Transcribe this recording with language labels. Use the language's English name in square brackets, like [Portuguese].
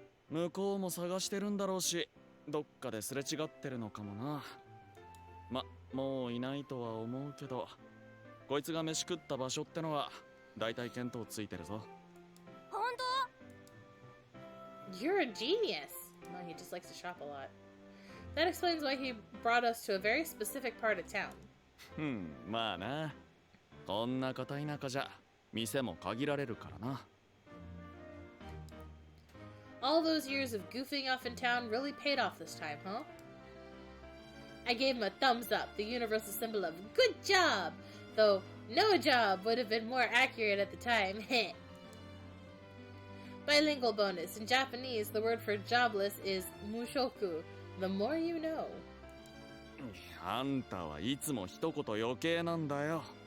[Japanese] 向こうも探してるんだろうし、どっかですれ違ってるのかもな。もういないとは思うけど、こいつが飯食った場所ってのはだいたい見当ついてるぞ。本当？ [English] You're a genius. Well, he just likes to shop a lot. That explains why he brought us to a very specific part of town. [Japanese] まあな。こんな片田舎じゃ店も限られるからな。 [English] All those years of goofing off in town really paid off this time, huh? I gave him a thumbs up, the universal symbol of good job, though no job would have been more accurate at the time. Bilingual bonus. In Japanese, the word for jobless is mushoku, the more you know. [Japanese] あんたはいつも一言余計なんだよ。